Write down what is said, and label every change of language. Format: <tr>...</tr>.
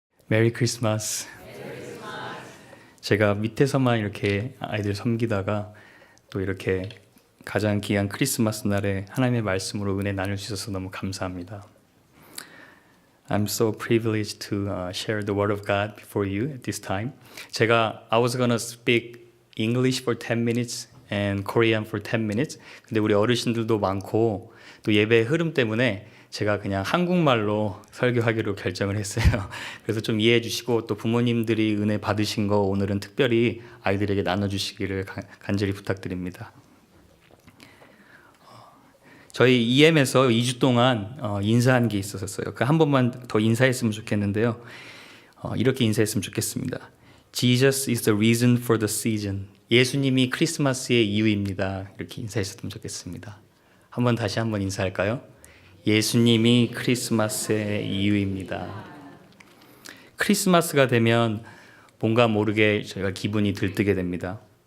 <en>메리 크리스마스.</en> <ko>제가 밑에서만 이렇게 아이들 섬기다가 또 이렇게 가장 귀한 크리스마스 날에 하나님의 말씀으로 은혜 나눌 수 있어서 너무 감사합니다.</ko> <en>I'm so privileged to share the word of God before you at this time. I was gonna speak English for 10 minutes and Korean for 10 minutes.</en> <ko>근데 우리 어르신들도 많고 또 예배의 흐름 때문에 제가 그냥 한국말로 설교하기로 결정을 했어요. 그래서 좀 이해해 주시고 또 부모님들이 은혜 받으신 거 오늘은 특별히 아이들에게 나눠주시기를 간절히 부탁드립니다. 저희 EM에서 2주 동안 인사한 게 있었어요. 한 번만 더 인사했으면 좋겠는데요. 이렇게 인사했으면 좋겠습니다.</ko> <en>Jesus is the reason for the season.</en> <ko>예수님이 크리스마스의 이유입니다. 이렇게 인사했으면 좋겠습니다. 다시 한번 인사할까요? 예수님이 크리스마스의 이유입니다. 크리스마스가 되면 뭔가 모르게 저희가 기분이 들뜨게 됩니다.</ko>